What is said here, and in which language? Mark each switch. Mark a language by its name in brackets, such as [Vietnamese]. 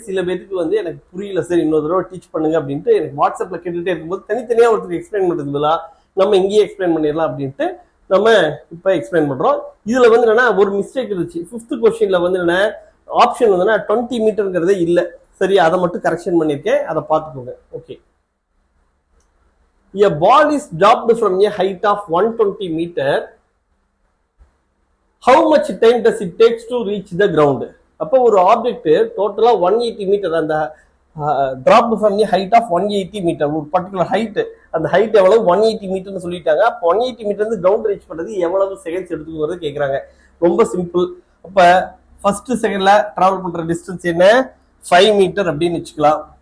[Tamil] சில பேருக்கு வந்து எனக்கு புரியல சார், இன்னொரு தடவை டீச் பண்ணுங்க அப்படின்ட்டு எனக்கு வாட்ஸ்அப்ல கேட்டுட்டே இருக்கும்போது தனித்தனியா ஒருத்தருக்கு எக்ஸ்பிளைன் பண்றதுல நம்ம இங்கேயே எக்ஸ்பிளைன் பண்ணிடலாம் அப்படின்ட்டு நம்ம இப்ப எக்ஸ்பிளைன் பண்றோம். இதுல வந்து என்னன்னா ஒரு மிஸ்டேக் இருந்துச்சு. 5th கொஸ்டின்ல வந்து என்ன ஆப்ஷன் வந்து 20 மீட்டர்ங்கிறதே இல்ல. சரி, அதை மட்டும் கரெக்ஷன் பண்ணிருக்கேன், அதை பார்த்துக்கோங்க. Okay. [English] A ball is dropped from a height of 120 meter. How much time does it takes to reach the ground? [Tamil] அப்போ ஒரு ஆப்ஜெக்ட் டோட்டலா 180 மீட்டர், அந்த [English] drop from the height of 180 metre, [Tamil] ஒரு பர்டிகுலர் ஹைட், அந்த height எவ்வளவு 180 மீட்டர்னு சொல்லிட்டாங்க. அப்போ 180 metre இருந்து கிரவுண்ட் ரீச் பண்றது எவ்வளவு செகண்ட்ஸ் எடுத்துக்கிறது கேக்குறாங்க. ரொம்ப சிம்பிள். அப்ப ஃபர்ஸ்ட் செகண்ட்ல டிராவல் பண்ற டிஸ்டன்ஸ் என்ன, 5 மீட்டர் அப்படின்னு வச்சுக்கலாம்.